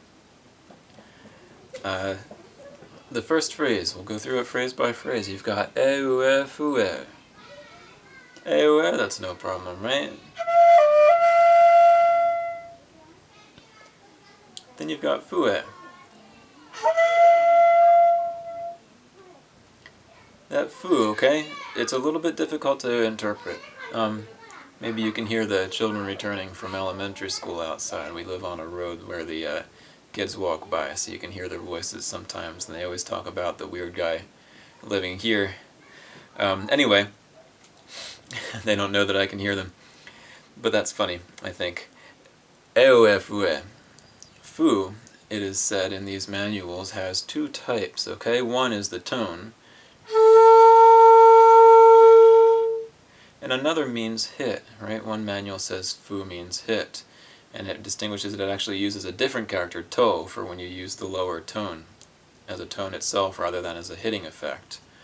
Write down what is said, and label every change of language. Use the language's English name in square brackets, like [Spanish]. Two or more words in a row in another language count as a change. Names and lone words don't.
[English] The first phrase, we'll go through it phrase by phrase. You've got e-ue, fu-e. E-ue, that's no problem, right? Then you've got fu-e. That fu, okay, it's a little bit difficult to interpret. Maybe you can hear the children returning from elementary school outside. We live on a road where the kids walk by, so you can hear their voices sometimes, and they always talk about the weird guy living here. Anyway, they don't know that I can hear them, but that's funny, I think. E-ue, fu-e. Fu, it is said in these manuals, has two types, okay? One is the tone, and another means hit, right? One manual says fu means hit, and it distinguishes it actually uses a different character, to, for when you use the lower tone as a tone itself rather than as a hitting effect.